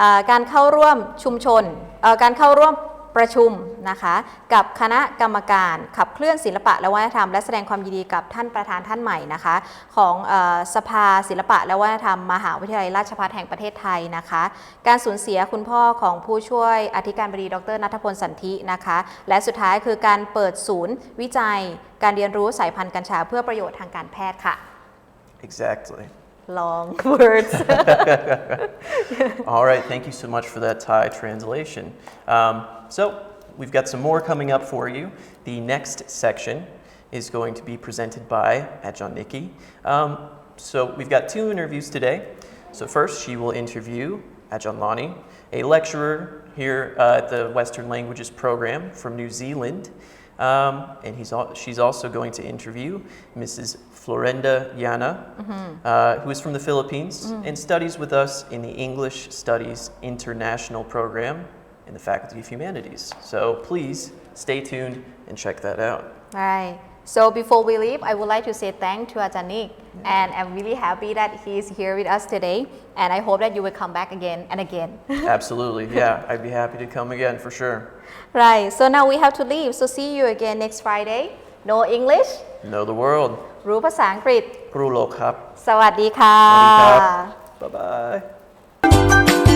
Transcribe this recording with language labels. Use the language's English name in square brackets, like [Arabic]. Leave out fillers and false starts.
[Thai] การเข้าร่วมชุมชนการเข้าร่วมประชุมนะคะกับคณะกรรมการขับเคลื่อนศิลปะและวัฒนธรรมและแสดงความยินดีกับท่านประธานท่านใหม่นะคะของสภาศิลปะและวัฒนธรรมมหาวิทยาลัยราชภัฏแห่งประเทศไทยนะคะการสูญเสียคุณพ่อของผู้ช่วยอธิการบดีดร.ณัฐพลสันธินะคะและสุดท้ายคือการเปิดศูนย์วิจัยการเรียนรู้สายพันธุ์กัญชาเพื่อประโยชน์ทางการแพทย์ค่ะ [English] Exactly. long words All right, thank you so much for that Thai translation. So we've got some more coming up for you. The next section is going to be presented by Ajahn Nikki. So we've got 2 interviews today. So first, she will interview Ajahn Lani, a lecturer here at the Western Languages program from New Zealand. And she's also going to interview Mrs. Florenda Yana, who is from the Philippines and studies with us in the English Studies International program in the Faculty of Humanities. So please stay tuned and check that out. Right. So before we leave, I would like to say thanks to Ajahn Nick, and I'm really happy that he is here with us today, and I hope that you will come back again and again. Absolutely, yeah, I'd be happy to come again for sure. Right, so now we have to leave, so see you again next Friday. Know English? Know the world. [Thai] รู้ภาษาอังกฤษ Crru โลกครับ สวัสดีค่ะ สวัสดีครับ [English] Bye-bye.